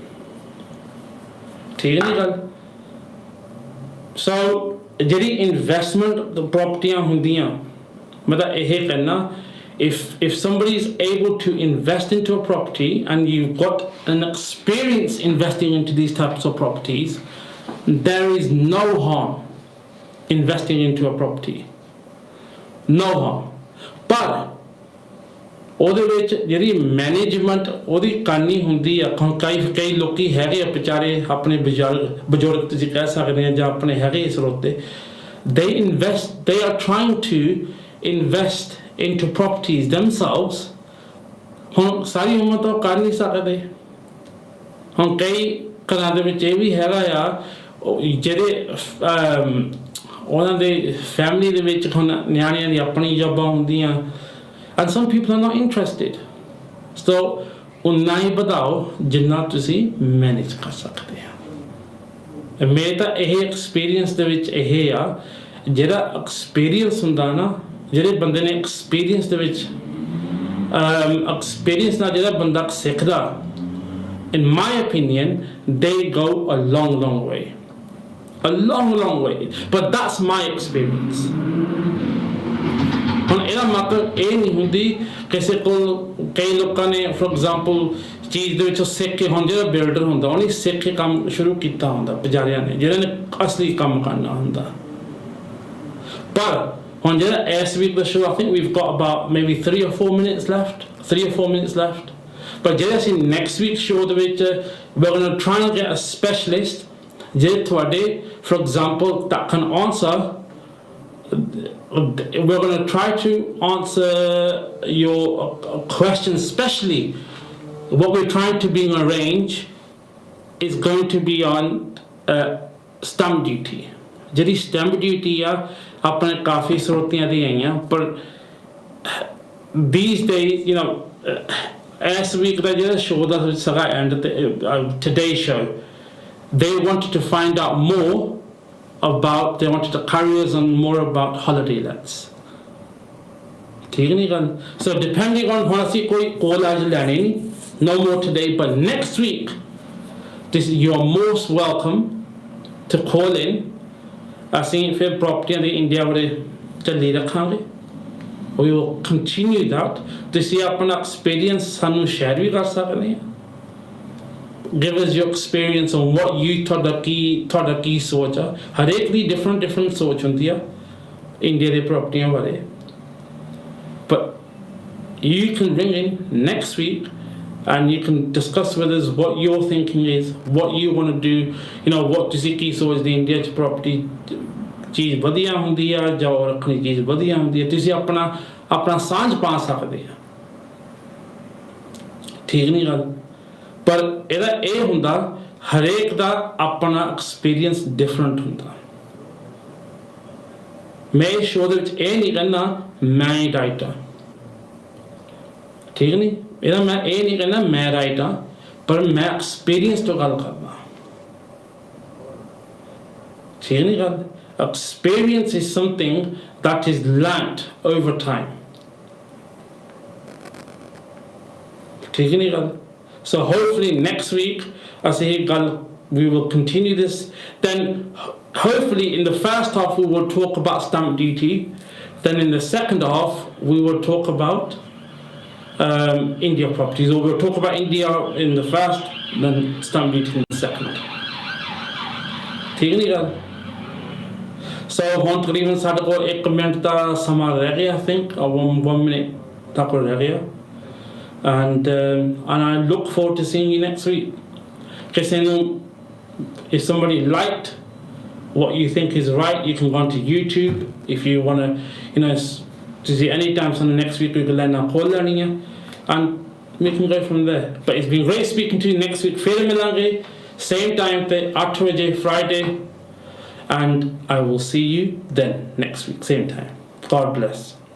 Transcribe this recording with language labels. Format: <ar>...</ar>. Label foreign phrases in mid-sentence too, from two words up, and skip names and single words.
<pa>ਠੀਕ ਨਹੀਂ ਗੱਲ ਸੋ ਜਿਹੜੀ ਇਨਵੈਸਟਮੈਂਟ ਪ੍ਰਾਪਰਟੀਆਂ ਹੁੰਦੀਆਂ ਮੈਂ ਤਾਂ ਇਹ ਕਹਿਣਾ</pa> <en>if somebody is able to invest into a property and you've got an experience investing into these types of properties there is no harm investing into a property no harm but</en> <pa>ਉਹਦੇ ਵਿੱਚ ਜਿਹੜੀ ਮੈਨੇਜਮੈਂਟ ਉਹਦੀ ਕਰਨੀ ਹੁੰਦੀ ਆ ਕਈ ਲੋਕੀ ਹੈਗੇ ਆ ਵਿਚਾਰੇ ਆਪਣੇ ਬਜ਼ੁਰਗ ਤੁਸੀਂ ਕਹਿ ਸਕਦੇ ਆ ਜਾਂ ਆਪਣੇ ਹੈਗੇ ਸਰੋਤੇ</pa> <en>they are trying to invest into properties themselves.</en> <pa>ਹੁਣ ਸਾਰੀ ਉਮਰ ਤਾਂ ਕਰ ਨਹੀਂ ਸਕਦੇ। ਹੁਣ ਕਈ ਘਰਾਂ ਦੇ ਵਿੱਚ ਇਹ ਵੀ ਹੈਗਾ ਆ ਜਿਹੜੇ ਉਹਨਾਂ ਦੇ ਫੈਮਿਲੀ ਦੇ ਵਿੱਚ ਹੁਣ ਨਿਆਣਿਆਂ ਦੀ ਆਪਣੀ ਜੌਬਾਂ ਹੁੰਦੀਆਂ,</pa> <en>and some people are not interested, so</en> <pa>ਉਨਾ ਹੀ ਵਧਾਓ ਜਿੰਨਾ ਤੁਸੀਂ ਮੈਨੇਜ ਕਰ ਸਕਦੇ ਆ। ਮੇਰੇ ਤਾਂ ਇਹ ਐਕਸਪੀਰੀਅੰਸ ਦੇ ਵਿੱਚ ਇਹ ਆ, ਜਿਹੜਾ ਐਕਸਪੀਰੀਅੰਸ ਹੁੰਦਾ ਨਾ, ਜਿਹੜੇ ਬੰਦੇ ਨੇ ਐਕਸਪੀਰੀਅੰਸ ਦੇ ਵਿੱਚ ਐਕਸਪੀਰੀਅੰਸ ਨਾਲ ਜਿਹੜਾ ਬੰਦਾ ਸਿੱਖਦਾ,</pa> <en>in my opinion they go a long way, a long way, but that's my experience।</en> <pa>ਹੁਣ ਇਹਦਾ ਮਤਲਬ ਇਹ ਨਹੀਂ ਹੁੰਦੀ ਕਿਸੇ ਕੋਲ ਕਈ ਲੋਕਾਂ ਨੇ</pa> <en>for example</en> <pa>ਚੀਜ਼ ਦੇ ਵਿੱਚੋਂ ਸਿੱਖ ਕੇ, ਹੁਣ ਜਿਹੜਾ ਬਿਲਡਰ ਹੁੰਦਾ ਉਹਨੇ ਸਿੱਖ ਕੇ ਕੰਮ ਸ਼ੁਰੂ ਕੀਤਾ ਹੁੰਦਾ ਬਜ਼ਾਰਿਆਂ ਨੇ, ਜਿਹੜੇ ਨੇ ਅਸਲੀ ਕੰਮ ਕਰਨਾ ਹੁੰਦਾ। ਪਰ ਹੁਣ ਜਿਹੜਾ ਇਸ ਵੀਕ ਦਾ ਸ਼ੋਅ,</pa> <en>I think we've got about maybe 3 or 4 minutes left, but</en> <pa>ਜਿਹੜੇ ਅਸੀਂ</pa> <en>next week show</en> <pa>ਦੇ ਵਿੱਚ</pa> <en>we're going to try and get a specialist</en> <pa>ਜਿਹੜੇ ਤੁਹਾਡੇ</pa> <en>for example that can answer, we're going to try to answer your questions, especially what we're trying to bring arrange is going to be on stamp duty।</en> <pa>ਜਿਹੜੀ stamp duty ਆ ਆਪਣੇ ਕਾਫੀ ਸਰੋਤਿਆਂ ਦੀ ਆਈਆਂ, ਪਰ</pa> <en>these days you know</en> <pa>ਇਸ ਵੀਕ ਦਾ ਜਿਹੜਾ ਸ਼ੋਅ ਦਾ ਸਗਾ</pa> <en>ਐਂਡ today's show, they wanted to find out more about, they wanted to carry us on more about holiday lets।</en> <pa>ਠੀਕ ਨਹੀਂ ਗੱਲ?</pa> <en>So depending on</en> <pa>ਹੁਣ ਅਸੀਂ ਕੋਈ ਕੋਲ ਅੱਜ ਲੈਣੀ ਨਹੀਂ,</pa> <en>no more today, but next week you are most welcome to call in।</en> <pa>ਅਸੀਂ ਫਿਰ ਪ੍ਰੋਪਰਟੀਆਂ ਦੀ ਇੰਡੀਆ ਬਾਰੇ ਚੱਲੀ ਰੱਖਾਂਗੇ।</pa> <en>We will continue that।</en> <pa>ਤੁਸੀਂ ਆਪਣਾ ਐਕਸਪੀਰੀਅੰਸ ਸਾਨੂੰ ਸ਼ੇਅਰ ਵੀ ਕਰ ਸਕਦੇ ਆ।</pa> <en>Give us your experience on what you</en> <pa>ਤੁਹਾਡਾ ਕੀ ਸੋਚ ਆ। ਹਰੇਕ ਦੀ different ਸੋਚ ਹੁੰਦੀ ਆ ਇੰਡੀਆ ਦੇ ਪ੍ਰੋਪਰਟੀਆਂ ਬਾਰੇ।</pa> <en>But you can ring in next week and you can discuss with us what your thinking is, what you want to do, you know, what</en> <pa>ਤੁਸੀਂ ਕੀ ਸੋਚਦੇ ਇੰਡੀਆ 'ਚ ਪ੍ਰੋਪਰਟੀ ਚੀਜ਼ ਵਧੀਆ ਹੁੰਦੀ ਆ ਜਾਂ ਰੱਖਣੀ ਚੀਜ਼ ਵਧੀਆ ਹੁੰਦੀ ਆ। ਤੁਸੀਂ ਆਪਣਾ ਸਾਂਝ ਪਾ ਸਕਦੇ ਆ। ਠੀਕ ਨਹੀਂ ਗੱਲ? ਪਰ ਇਹਦਾ ਇਹ ਹੁੰਦਾ ਹਰੇਕ ਦਾ ਆਪਣਾ</pa> <en>experience different</en> <pa>ਹੁੰਦਾ। ਮੈਂ ਇਸ ਸ਼ੋਅ ਦੇ ਵਿੱਚ ਇਹ ਨਹੀਂ ਕਹਿੰਦਾ ਮੈਂ ਹੀ ਰਾਈਟ ਆ। ਠੀਕ ਨਹੀਂ? ਇਹਦਾ ਮੈਂ ਇਹ ਨਹੀਂ ਕਹਿੰਦਾ ਮੈਂ ਰਾਈਟ ਆ, ਪਰ ਮੈਂ ਐਕਸਪੀਰੀਅੰਸ ਤੋਂ ਗੱਲ ਕਰਦਾ। ਠੀਕ ਨਹੀਂ ਗੱਲ?</pa> <en>Experience is something that is learnt over time।</en> <pa>ਠੀਕ ਨਹੀਂ ਗੱਲ?</pa> <en>So hopefully next week we will continue this, then hopefully in the first half we will talk about stamp duty, then in the second half we will talk about India properties, or we'll talk about India in the first, then stamp duty in the second।</en> <pa>ਠੀਕ ਨਹੀਂ ਗੱਲ? So ਹੁਣ ਤਕਰੀਬਨ ਸਾਡੇ ਕੋਲ 1 ਮਿੰਟ ਦਾ ਸਮਾਂ ਰਹਿ ਗਿਆ,</pa> <en>I think 1 minute</en> <pa>ਤੱਕ ਰਹਿ ਗਿਆ।</pa> <en>And I look forward to seeing you next week।</en> <pa>ਕਿਸੇ ਨੂੰ,</pa> <en>if somebody liked what you think is right, you can go onto YouTube if you want to, you know, to see any time on the next week we can learn our call learning and we can go from there। But it's been great speaking to you। Next week</en> <pa>ਫਿਰ ਮਿਲਾਂਗੇ</pa> <en>same time</en> <pa>ਤੇ 8 ਵਜੇ</pa> <en>Friday, and I will see you then next week same time। God bless।</en>